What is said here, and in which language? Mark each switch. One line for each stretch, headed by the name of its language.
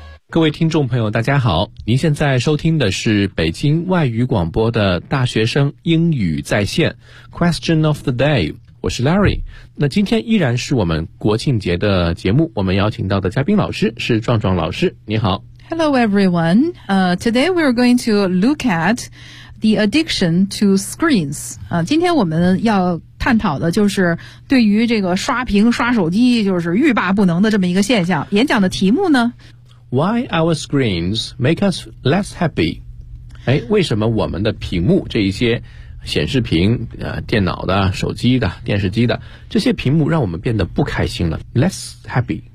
Chinese: 各位听众朋友大家好，您现在收听的是北京外语广播的大学生英语在线 Question of the day，我是 Larry。那今天依然是我们国庆节的节目，我们邀请到的嘉宾老师是壮壮老师，你好。
English: Hello everyone, today we're going to look at the addiction to screens.
Chinese: 今天我们要探讨的就是对于这个刷屏刷手机就是欲罢不能的这么一个现象。演讲的题目呢，
English: Why our screens make us less happy?
Chinese: 哎，为什么我们的屏幕这一些显示屏、电脑的、手机的、电视机的这些屏幕让我们变得不开心了，
English: less happy。